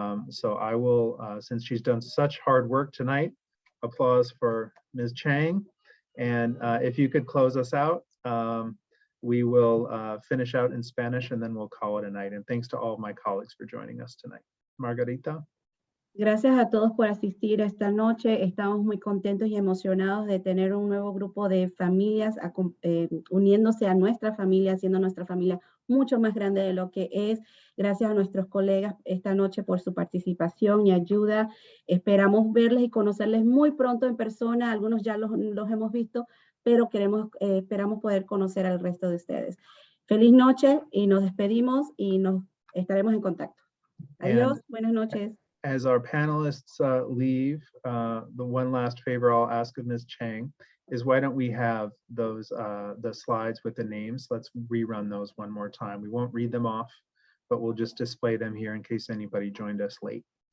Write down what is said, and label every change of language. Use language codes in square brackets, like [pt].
[en] So I will, since she's done such hard work tonight, applause for Ms. Chang. And if you could close us out, we will finish out in Spanish and then we'll call it a night. And thanks to all of my colleagues for joining us tonight. Margarita. [es] Gracias a todos por asistir esta noche. Estamos muy contentos y emocionados de tener un nuevo grupo de familias uniéndose a nuestra familia, haciendo nuestra familia mucho más grande de lo que es. Gracias a nuestros colegas esta noche por su participación y ayuda. Esperamos verles y conocerles muy pronto en persona. Algunos ya los hemos visto, pero esperamos poder conocer al resto de ustedes. Feliz noche y nos despedimos y nos estaremos en contacto. Adiós, buenas noches. [en] As our panelists leave, the one last favor I'll ask of Ms. Chang is why don't we have those the slides with the names? Let's rerun those one more time. We won't read them off, but we'll just display them here in case anybody joined us late.